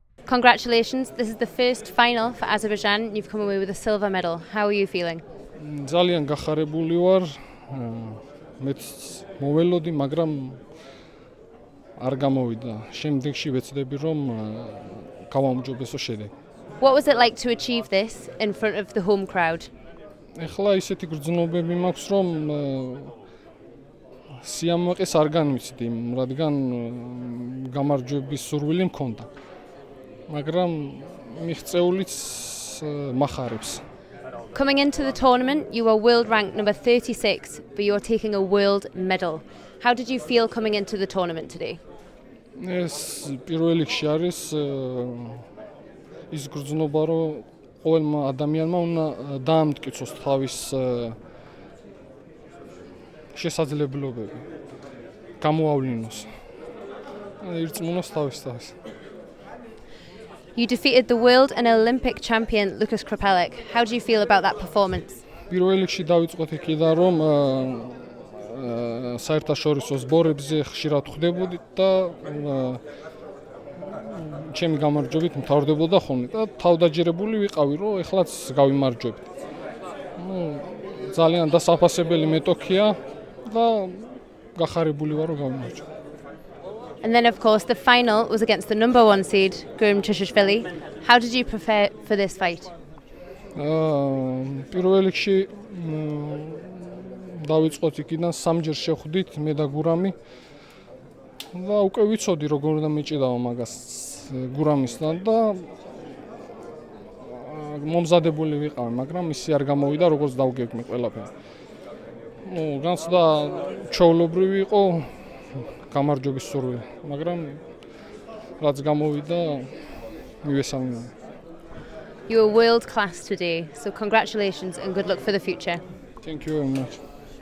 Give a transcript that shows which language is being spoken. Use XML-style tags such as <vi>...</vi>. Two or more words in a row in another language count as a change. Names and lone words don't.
<en>Congratulations, this is the first final for Azerbaijan. You've come away with a silver medal. How are you feeling?</en> <ka>ძალიან გახარებული ვარ. მეც მოველოდი, მაგრამ არ გამოვიდა. შემდეგში ვეცდები რომ გავამჯობესო შედეგი.</ka> <en>What was it like to achieve this in front of the home crowd?</en> <ka>ეხლა ისეთი გრძნობები მაქვს რომ სიამაყეს არ განვიცდი, რადგან გამარჯვების სურვილი მქონდა. მაგრამ მიღწეულიც მახარებს.</ka> <en>Coming into the tournament, you were world ranked number 36, but you're taking a world medal. How did you feel coming into the tournament today?</en> <ka>ეს პირველ რიგში არის ის გრძნობა, რომ ყოველმა ადამიანმა უნდა დაამტკიცოს თავის შესაძლებლობები, გამოავლინოს. ირწმუნოს თავის.</ka> <en>You defeated the world and Olympic champion Lukas Krpelec. How do you feel about that performance?</en> <ka>პირველ რიგში დავიწყოთ იქიდან, რომ საერთაშორისო სბორებზე ხშირად ხვდებოდით და ჩემი გამარჯვებით მთავრდებოდა ხოლმე და თავდაჯერებული ვიყავი, რომ ეხლაც გავიმარჯვებთ. ძალიან დასაფასებელი მეტოქია და გახარებული ვარ, რომ გავიმარჯვე.</ka> <en>And then, of course, the final was against the number 1 seed, Guram Chishishvili. How did you prepare for this fight?</en> <ka>პირველ რიგში დავიწყოთ იქიდან, სამჯერ შევხვდით მე და გურამი და უკვე ვიცოდი როგორ უნდა მეჭიდაო მაგას გურამისთან და მომზადებული ვიყავი, მაგრამ ისე არ გამოვიდა, როგორც დავგეგმე ყველაფერი. განცდა ჩვეულებრივი იყო გამარჯვების სურვილი, მაგრამ რაც გამოვიდა მივესალმე.</ka> <en>You were world class today, so congratulations and good luck for the future. Thank you very much.</en>